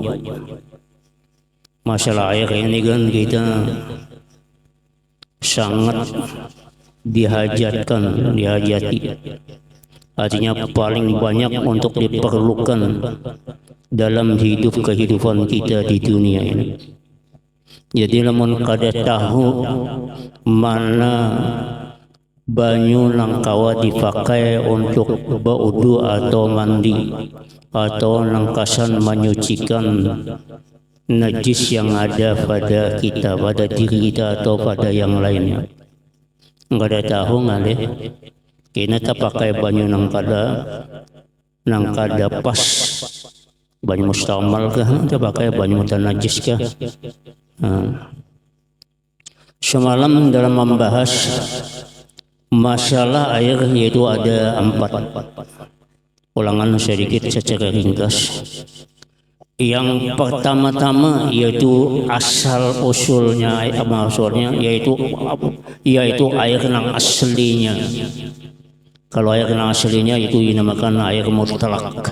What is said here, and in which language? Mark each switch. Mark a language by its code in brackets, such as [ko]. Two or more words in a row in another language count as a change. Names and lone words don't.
[id] Masalah air ini kan kita sangat dihajati. Artinya paling banyak untuk diperlukan dalam kehidupan kita di dunia ini. [bjn] Jadi lamun kada tahu mana banyu nang kawa dipakai untuk berwudu atau mandi atau nangkasan menyucikan najis yang ada pada kita, pada diri kita atau pada yang lainnya. Enggak ada tahu ngale kena tak pakai banyu nang kada pas, banyu mustamal kah, tak pakai banyu najis kah. [id] Semalam dalam membahas masalah air yaitu ada 4. Ulangan sedikit secara ringkas. Yang pertama-tama yaitu asal usulnya yaitu air nang aslinya. Kalau air nang aslinya itu dinamakan air mutlak.